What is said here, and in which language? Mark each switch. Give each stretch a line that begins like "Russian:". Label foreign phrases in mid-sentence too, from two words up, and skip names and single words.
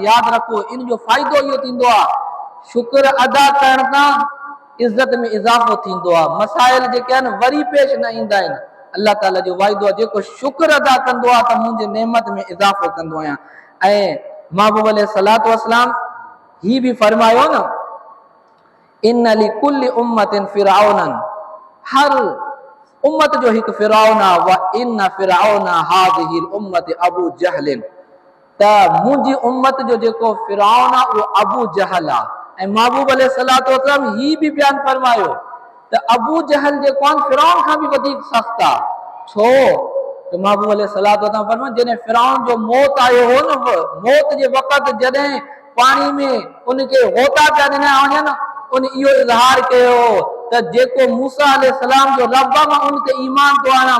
Sindhi: यादि रखो, इन जो फ़ाइदो इहो थींदो आहे, शुक्र अदा करण सां इज़त में इज़ाफ़ो थींदो आहे, मसाइल जेके आहिनि वरी पेश न ईंदा आहिनि। अल्लाह ताला जो वाइदो आहे, जेको शुक्र अदा कंदो आहे त मुंहिंजे नेमत में इज़ाफ़ो कंदो आहियां। ऐं महबूब अलैहिस्सलातु वस्सलाम ही भी फरमायो न,
Arabic: إن لكل أمة فرعونا,
Sindhi: हर उम्मत जो हिकु फिरऔन आहे,
Arabic: وإن فرعون هذه الأمة أبو جهل,
Sindhi: त मुंहिंजी उम्मत जो जेको फिरऔन आहे उहो अबू जहल आहे। ऐं महबूब अलैहिस्सलातु वस्सलाम ही भी बयान फरमायो त अबू जहल जेको आहे फिरऔन खां भी वधीक सख़्त आहे। छो त महबूब अलैहिस्सलातु वस्सलाम फरमायो, जॾहिं फिरऔन जो मौत आयो हो न, मौत जे वक़्तु जॾहिं पाणी में उनखे होता पिया ॾिना वञनि, उन इहो इज़हार कयो त जेको मूसा अलैहिस्सलाम जो रब आहे मां उन ते ईमान थो आणा।